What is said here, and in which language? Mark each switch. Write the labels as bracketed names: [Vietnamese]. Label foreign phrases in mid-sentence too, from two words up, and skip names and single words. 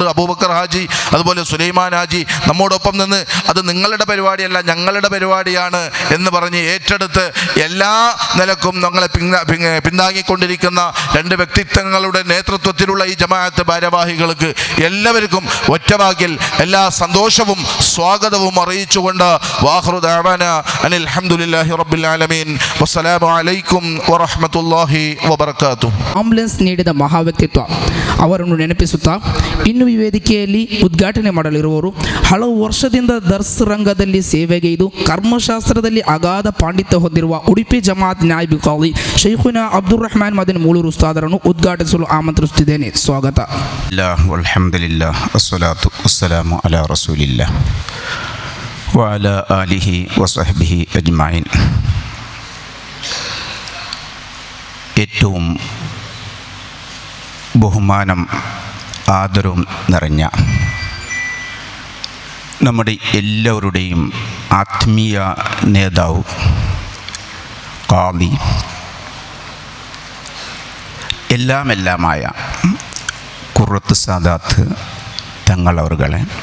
[Malayalam] അബൂബക്കർ ഹാജി അതുപോലെ സുലൈമാൻ ഹാജി നമ്മോടൊപ്പം നിന്ന്, അത് നിങ്ങളുടെ പരിപാടിയല്ല, ഞങ്ങളുടെ പരിപാടി പരിപാടിയാണ് എന്ന് പറഞ്ഞ് ഏറ്റെടുത്ത് എല്ലാ നിലക്കും ഞങ്ങളെ പിന്താങ്ങിക്കൊണ്ടിരിക്കുന്ന രണ്ട് വ്യക്തിത്വങ്ങളുടെ നേതൃത്വത്തിലുള്ള ഈ ജമാഅത്ത് ഭാരവാഹികൾക്ക് എല്ലാവർക്കും ഒറ്റവാക്കിൽ എല്ലാ സന്തോഷവും സ്വാഗതവും അറിയിച്ചുകൊണ്ട് [Arabic] وآخر دعوانا أن الحمد لله رب العالمين والسلام عليكم ورحمة الله وبركاته. [Kannada] ಆಂಬುಲೆನ್ಸ್ ನೀಡಿದ ಮಹಾವ್ಯಕ್ತಿತ್ವ ಅವರನ್ನು ನೆನಪಿಸುತ್ತಾ ಇನ್ನು ಈ ವೇದಿಕೆಯಲ್ಲಿ ಉದ್ಘಾಟನೆ ಮಾಡಲಿರುವವರು ಹಲವು ವರ್ಷದಿಂದ ದರ್ಸ್ ರಂಗದಲ್ಲಿ ಸೇವೆಗೈದು ಕರ್ಮಶಾಸ್ತ್ರದಲ್ಲಿ ಅಗಾಧ ಪಾಂಡಿತ್ಯ ಹೊಂದಿರುವ ಉಡುಪಿ ಜಮಾತ್ ನಾಯಿಬ್ ಕಾಲಿ ಶೈಖುನಾ ಅಬ್ದುರ್ ರಹಮಾನ್ ಮದನ್ ಮೂಳೂರು ಉಸ್ತಾದರನ್ನು ಉದ್ಘಾಟಿಸಲು ಆಮಂತ್ರಿಸುತ್ತಿದ್ದೇನೆ. ಸ್ವಾಗತ. [Arabic] الحمد لله والصلاة والسلام على رسول الله وعلى آله وصحبه أجمعين. [Malayalam] ഏറ്റവും ബഹുമാനം ആദരവും നിറഞ്ഞ നമ്മുടെ എല്ലാവരുടെയും ആത്മീയ നേതാവ് ഖാദി എല്ലാമായ ഖുർറത്ത് സാദാത്ത് തങ്ങളവറുകളെ,